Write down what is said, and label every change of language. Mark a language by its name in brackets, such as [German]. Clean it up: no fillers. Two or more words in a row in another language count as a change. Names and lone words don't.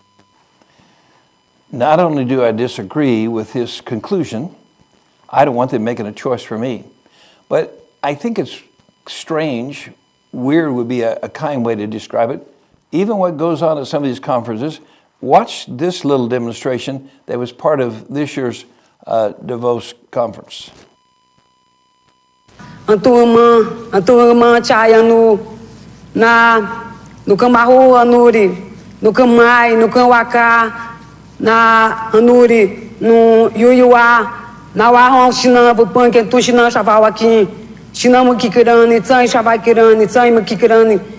[English] Not only do I disagree with his conclusion, I don't want them making a choice for me, but I think it's strange, weird would be a kind way to describe it. Even what goes on at some of these conferences, watch this little demonstration that was part of this year's Davos conference. [Shipibo-Conibo] Antuma chaya no kamahu anuri, no kamai, no kawaka, na anuri, no yuyua, na wahon shina vupanke tu shina shavawaki, shina mukikirani, tsai shavakirani, tsai mukikirani.